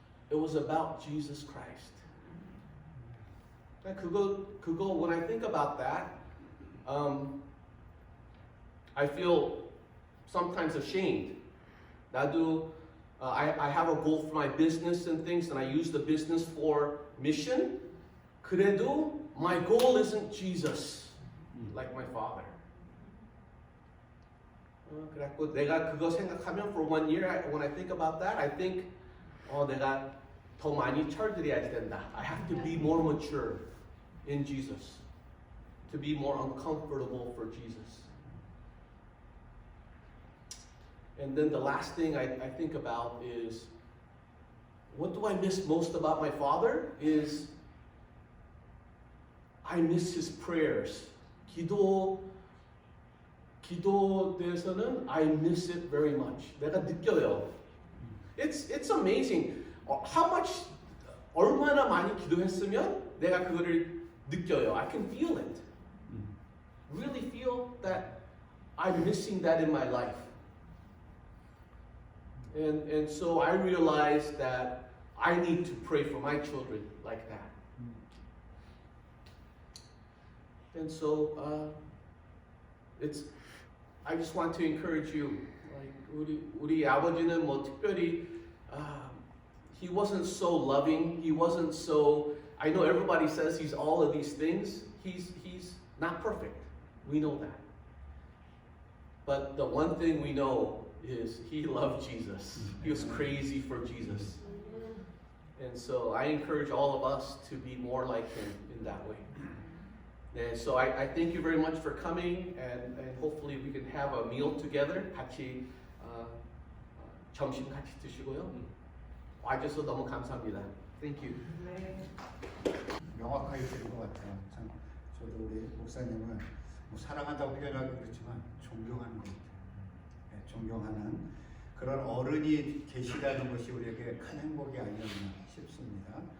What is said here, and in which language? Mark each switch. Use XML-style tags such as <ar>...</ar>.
<en>It was about Jesus Christ.</en> <ko>그거</ko> <en>when I think about that, I feel sometimes ashamed.</en> <ko>나도</ko> <en>I have a goal for my business and things, and I use the business for mission.</en> <ko>그래도</ko> <en>my goal isn't Jesus, like my father.</en> <ko>그래갖고 내가 그거 생각하면</ko> <en>for 1 year, when I think about that, I think</en> <ko>내가 더 많이 철들여야 된다.</ko> <en>I have to be more mature in Jesus, to be more uncomfortable for Jesus. And then the last thing I think about is, what do I miss most about my father? Is I miss his prayers.</en> <ko>기도에서는</ko> <en>I miss it very much.</en> <ko>내가 느껴요.</ko> <en>It's amazing. How much</en> <ko>얼마나 많이 기도했으면 내가 그거를 느껴요.</ko> <en>I can feel it. Really feel that I'm missing that in my life. And so I realized that I need to pray for my children like that. And so I just want to encourage you. Like</en> <ko>우리 아버지는 특별히</ko> <en>he wasn't so loving. He wasn't so. I know everybody says he's all of these things. He's not perfect. We know that. But the one thing we know is he loved Jesus. He was crazy for Jesus. And so I encourage all of us to be more like him in that way. And so I thank you very much for coming, and hopefully we can have a meal together.</en> <ko>같이 점심 같이 드시고요. 와주셔서 너무 감사합니다.</ko> <en>Thank you.</en> <ko>명확하게 들은 것 같아요. 참 저도 우리 목사님을 사랑한다고 표현하기 그렇지만 존경하는 것 같아요. 네, 존경하는 그런 어른이 계시다는 것이 우리에게 큰 행복이 아니었나 싶습니다.</ko>